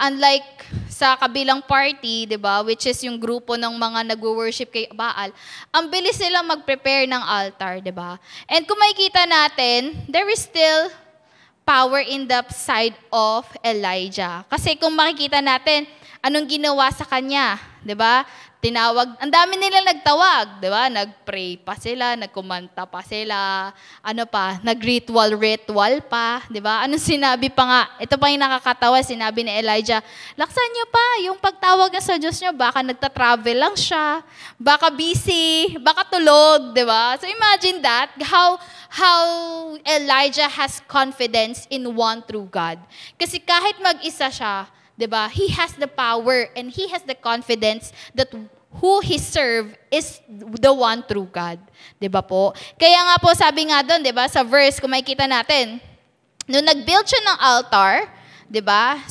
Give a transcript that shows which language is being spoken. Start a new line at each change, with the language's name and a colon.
Filipino: Unlike sa kabilang party, 'di ba,
English: which is
Filipino: yung grupo ng mga nagwo-worship kay Baal, ang bilis nila mag-prepare ng altar, 'di ba?
English: And
Filipino: kung makikita natin,
English: there is still power in the side of Elijah.
Filipino: Kasi kung makikita natin, anong ginawa sa kanya, 'di ba? Tinawag, ang dami nila nagtawag, 'di ba? Nagpray pa sila, nagkumanta pa sila, ano pa, nagritual pa, 'di ba? Anong sinabi pa nga? Ito pa yung nakakatawa, sinabi ni Elijah, laksan niyo pa yung pagtawag niya sa Diyos niyo, baka nagta-travel lang siya, baka busy, baka tulog, 'di ba?
English: So imagine that, how Elijah has confidence in one true God.
Filipino: Kasi kahit mag-isa siya, 'di ba?
English: He has the power and he has the confidence that who he serve is the one true God.
Filipino: 'Di ba po? Kaya nga po sabi nga doon, 'di ba, sa verse kung makikita natin, nung nag-build siya ng altar, 'di ba?